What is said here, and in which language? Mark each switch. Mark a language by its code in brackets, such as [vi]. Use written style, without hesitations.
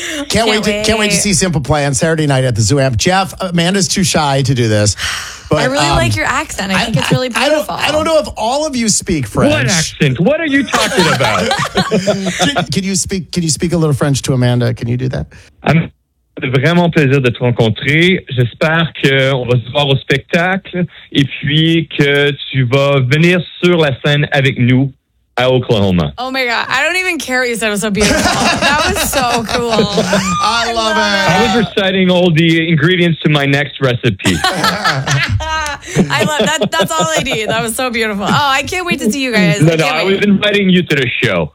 [en] Can't wait to see Simple Plan Saturday night at the Zoo Amp. Jeff, Amanda's too shy to do this. But I really like your accent. I think it's really beautiful. I don't know if all of you speak French. What accent? What are you talking about? can you speak a little French to Amanda? Can you do that? [fr] C'est vraiment plaisir de te rencontrer. J'espère qu'on va se voir au spectacle et puis que tu vas venir sur la scène avec nous à Oklahoma. [en] Oh my God. I don't even care what you said. It was so beautiful. That was so cool. I love it. I was reciting all the ingredients to my next recipe. I love that. That's all I need. That was so beautiful. Oh, I can't wait to see you guys. No, I was inviting you to the show.